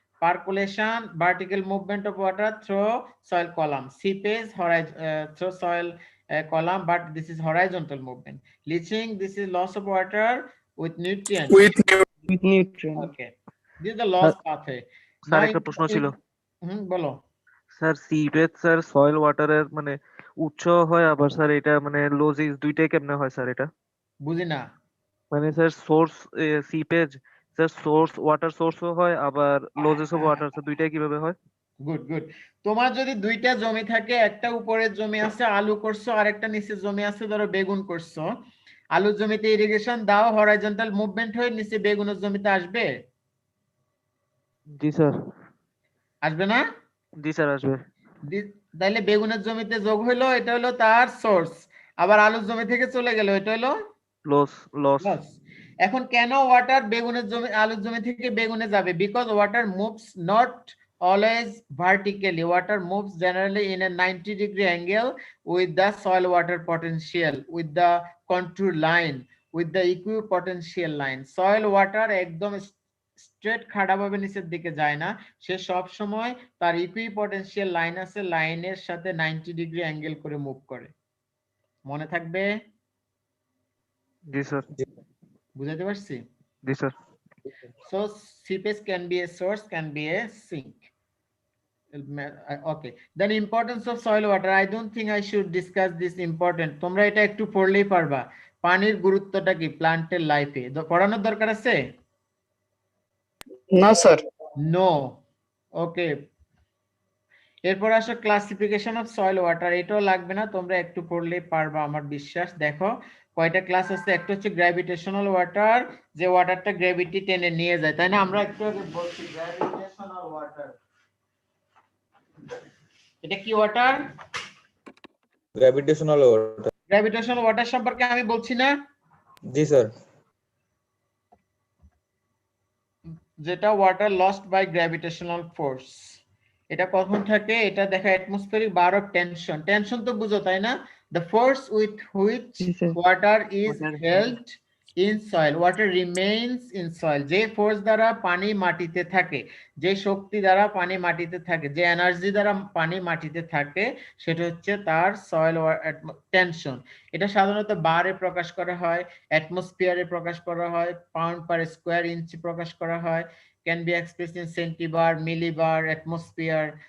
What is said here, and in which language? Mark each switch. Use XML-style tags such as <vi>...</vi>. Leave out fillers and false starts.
<en>Percolation, vertical movement of water through soil column. Seepage, through soil column, but this is horizontal movement. Leaching, this is loss of water with nutrients. With nutrients. Okay, this is the loss pathway.</en> <bn>Sir</bn> <en>Now,</en> <bn>একটা প্রশ্ন ছিল বলো। Sir seepage sir soil ওয়াটারের মানে উৎস হয় আবার sir এটা মানে লোজিস দুইটাই কেমনে হয় স্যার এটা বুঝি না। মানে sir source seepage sir source water সোর্সও হয় আবার লোজেস অফ ওয়াটার স্যার দুইটাই কিভাবে হয় গুড গুড। তোমার যদি দুইটা জমি থাকে, একটা উপরের জমি আছে আলু করছো, আর একটা নিচে জমি আছে ধরো বেগুন করছো, আলুর জমিতে ইরিগেশন দাও, হরাইজন্টাল মুভমেন্ট হয়ে নিচে বেগুনের জমিতে আসবে? জি স্যার আসবে না? জি স্যার আসবে তাহলে বেগুনের জমিতে যোগ হইলো, এটা হলো তার সোর্স, আবার আলুর জমি থেকে চলে গেল, এটা হলো লস লস লস। এখন কেন ওয়াটার বেগুনের জমি আলুর জমি থেকে বেগুনে যাবে? Because water moves not</bn> <en>always vertically. Water moves generally in a 90-degree angle with the soil water potential, with the contour line, with the equipotential line.</en> <bn>Soil water একদম স্ট্রেট খাড়াভাবে নিচের দিকে যায় না, সে সব সময় তার ইকুইপটেনশিয়াল লাইন আছে, লাইনের সাথে 90 ডিগ্রি অ্যাঙ্গেল করে মুভ করে। মনে থাকবে? জি স্যার বুঝাতে পারছি? জি sir</bn> <en>So seepage can be a source, can be a sink. Okay, then importance of soil water. I don't think I should discuss this important.</en> <bn>তোমরা এটা একটু পড়লেই পারবা, পানির গুরুত্বটা কি প্লান্টের লাইফে। পড়ানোর দরকার আছে? না স্যার।</bn> <en>No.</en> <bn>ওকে, এরপর আসো ক্লাসিফিকেশন অফ সয়েল ওয়াটার। এটাও লাগবে না, তোমরা একটু পড়লেই পারবা আমার বিশ্বাস। দেখো কয়টা ক্লাস আছে। একটা হচ্ছে গ্র্যাভিটেশনাল ওয়াটার, যে ওয়াটারটা গ্র্যাভিটি টেনে নিয়ে যায়, তাই না? আমরা একটু আগে বলছি গ্র্যাভিটেশনাল ওয়াটার। এটা কি water? Gravitational water. Gravitational water সম্পর্কে আমি বলছি না? জি স্যার। যেটা water lost by gravitational force. এটা কখন থাকে? এটা দেখা atmospheric bar of tension. Tension তো বুঝো তাই না?</bn> <en>the force with which water is held in soil, water remains in soil.</en> <bn>যে ফোর্স দ্বারা পানি মাটিতে থাকে, যে শক্তি দ্বারা পানি মাটিতে থাকে, যে এনার্জি দ্বারা পানি মাটিতে থাকে, সেটা হচ্ছে তার সয়েল টেনশন। এটা সাধারণত বারে প্রকাশ করা হয়, অ্যাটমসফিয়ারে প্রকাশ করা হয়, পাউন্ড পার স্কয়ার ইঞ্চি প্রকাশ করা হয়,</bn> <en>Can be expressed in centibar, millibar, atmosphere.</en>